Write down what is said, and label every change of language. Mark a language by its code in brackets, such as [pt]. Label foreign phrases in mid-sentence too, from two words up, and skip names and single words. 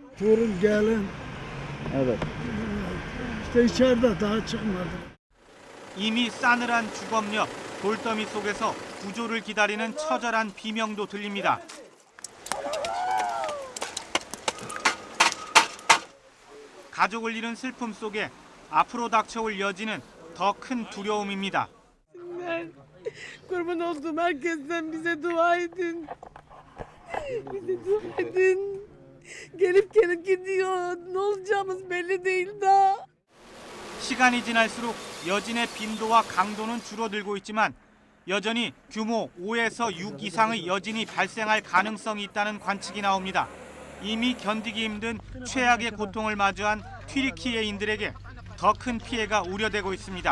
[ko] 이미 싸늘한 주검역, 돌더미 속에서 구조를 기다리는 처절한 비명도 들립니다. 가족을 잃은 슬픔 속에 앞으로 닥쳐올 여진은 더 큰 두려움입니다. [tr] Kurban olduğum herkesten bize dua edin. Bize dua edin. Gelip gidiyor. Ne olacağımız belli değil daha. [ko] 시간이 지날수록 여진의 빈도와 강도는 줄어들고 있지만 여전히 규모 5에서 6 이상의 여진이 발생할 가능성이 있다는 관측이 나옵니다. 이미 견디기 힘든 최악의 고통을 마주한 튀르키예인들에게 더 큰 피해가 우려되고 있습니다.